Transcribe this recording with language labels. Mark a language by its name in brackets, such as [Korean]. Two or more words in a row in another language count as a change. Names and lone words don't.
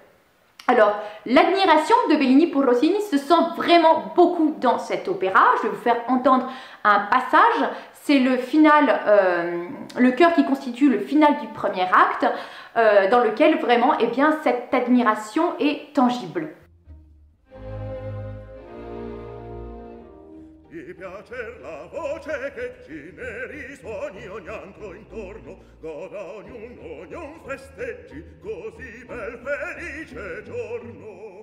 [French] Alors, l'admiration de Bellini pour Rossini se sent vraiment beaucoup dans cet opéra. Je vais vous faire entendre un passage. C'est le final, le chœur qui constitue le final du premier acte, dans lequel vraiment, cette admiration est tangible. [Italian] Di piacer la voce che generi suoni ogni altro intorno, goda ognuno festeggi, così bel felice giorno.